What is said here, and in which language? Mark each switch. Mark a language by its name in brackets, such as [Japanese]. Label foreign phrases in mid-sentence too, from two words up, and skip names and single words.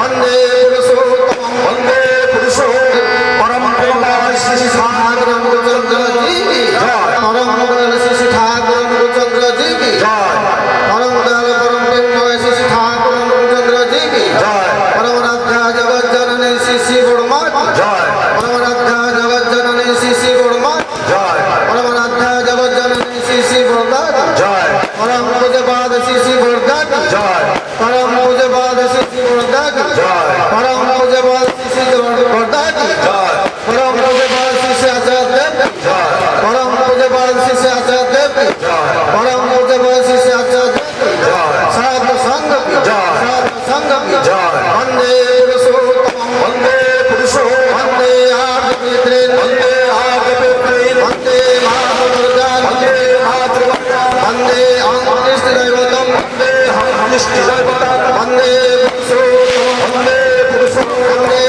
[Sanskrit] वंदे पुरुषोत्तमं वंदे पुरुषोत्तमं [Hindi] परम प्रेममय श्री ठाकुर रामचंद्र जी की जय परम प्रेममय श्री ठाकुर रामचंद्र जी की जय परम दयाल परम प्रेममय श्री ठाकुर रामचंद्र जी की जय परम राधा जगत जननी श्री गुरुमा जय परम राधा जगत जननी श्री गुरुमा जय परम राधा जगत जननी श्री गुरुदा जय परम पूज्यपाद श्री गुरुदा जय परम पूज्यपाद श्री गुरुदा जय परम पूज्यपाद श्री गुरुदा जय परम पूज्यपाद श्री आचार्य देव जय परम पूज्यपाद श्री आचार्य देव जय परम पूज्यपाद [Sanskrit] श्री आचार्य जय साधु संघ जय साधु संघ जय वंदे पुरुषोत्तमं वंदे पुरुषोत्तमं वंदे आर्य वंदे आर्य वंदे मातृ वंदे मातृ वंदे अनिष्ट दैवतं वंदे अनिष्ट दैवतं वंदे पुरुषोत्तमं वंदे पुरुषोत्तमं